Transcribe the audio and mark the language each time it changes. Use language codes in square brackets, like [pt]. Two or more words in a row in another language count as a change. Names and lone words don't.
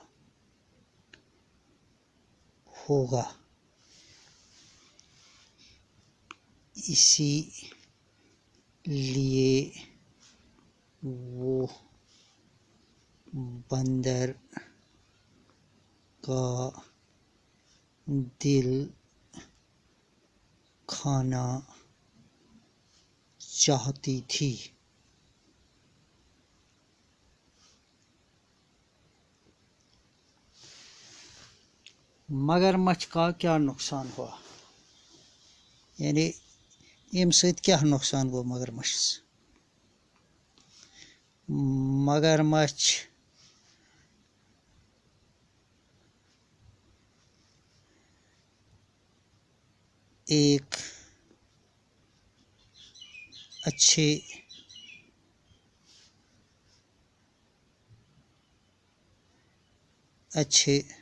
[ur] ہوگا، اسی لیے وہ بندر کا دل کھانا چاہتی تھی۔ مگرمچھ کا کیا نقصان ہوا؟ [ks] یعنی امہِ سۭتۍ کیٛاہ نۄقصان گوٚو مگرمچھس؟ [ur] مگرمچھ ایک اچھے